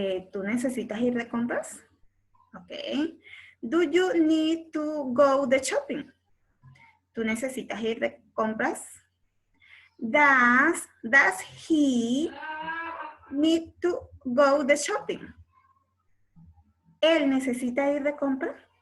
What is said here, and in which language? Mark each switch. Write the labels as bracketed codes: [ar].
[es] ¿Tú necesitas ir de compras? Ok. [en] Do you need to go the shopping? [es] ¿Tú necesitas ir de compras? [en] Does he need to go the shopping? [es] ¿Él necesita ir de compras?